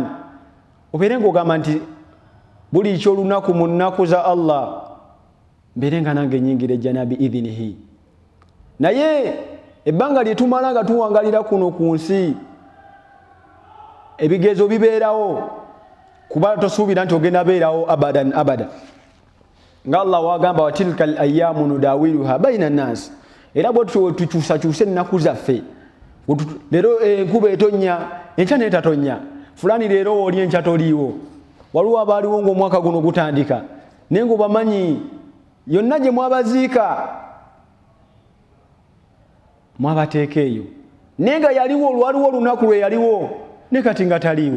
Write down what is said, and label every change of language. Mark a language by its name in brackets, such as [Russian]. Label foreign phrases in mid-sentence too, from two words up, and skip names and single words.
[Ganda] Obeere ng'ogamba nti buli ky'olunaku mu nnaku za Allah mbeere nga nange nyingira ejjana biidhinihi. Naye ebbanga lye tumala nga tuwangalira kuno ku nsi ebigezo bibeerawo kuba tosuubira nti ogenda beerawo [Arabic] أبدا أبدا. [Ganda] Nga Allah wagamba [Arabic] وتلك الأيام نداولها بين الناس. [Ganda] Era bwe tukyusakyusa ennaku zaffe leero enkuba etonnya enkya n'etatonya fulani leero oli enkya toliiwo. Waliwo abaaliwo ng'omwaka guno gutandika naye ng'obamanyi yonna gye mwabaziika mwabateeka eyo naye nga yaliwo lwaliwo olunaku lwe yaliwo ne kati nga taliiwo.